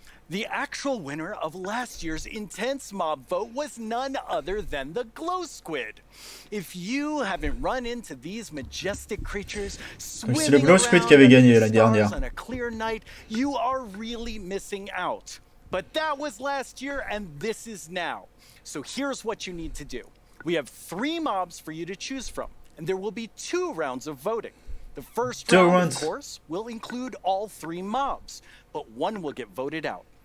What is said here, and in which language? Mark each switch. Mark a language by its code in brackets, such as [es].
[en] The actual winner of last year's intense mob vote was none other than the glow squid. If you haven't run into these majestic creatures [fr] C'est le glow squid qui avait gagné l'année dernière. [en] On a clear night, you are really missing out. But that was last year and this is now. So here's what you need to do. We have 3 mobs for you to choose from, and there will be 2 rounds of voting. The first round, of course, will include all 3 mobs, but one will get voted out.